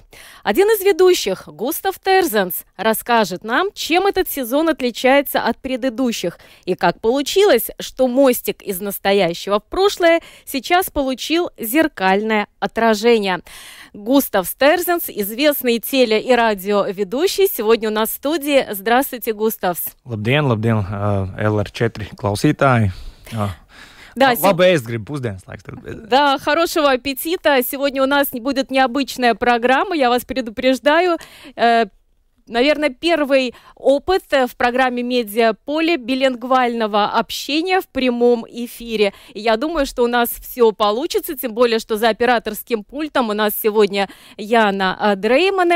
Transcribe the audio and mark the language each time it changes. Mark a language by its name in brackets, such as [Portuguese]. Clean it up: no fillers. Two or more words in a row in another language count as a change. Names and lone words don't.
[Russian] Один из ведущих, Густав Терзенс, расскажет нам, чем этот сезон отличается от предыдущих и как получилось, что мостик из настоящего в прошлое сейчас получил зеркальное отражение. Густав Терзенс, известный теле- и радиоведущий, сегодня у нас в студии. Здравствуйте, Густавс. [Latvian] Labdien, LR4 klausītāji. [Russian] Да, [Latvian] Labi ēst gribu, pusdienas laiks. [Russian] Да, хорошего аппетита. Сегодня у нас будет необычная программа, я вас предупреждаю. Наверное, первый опыт в программе «Медиаполе» билингвального общения в прямом эфире. И я думаю, что у нас все получится, тем более, что за операторским пультом у нас сегодня Яна Дреймане.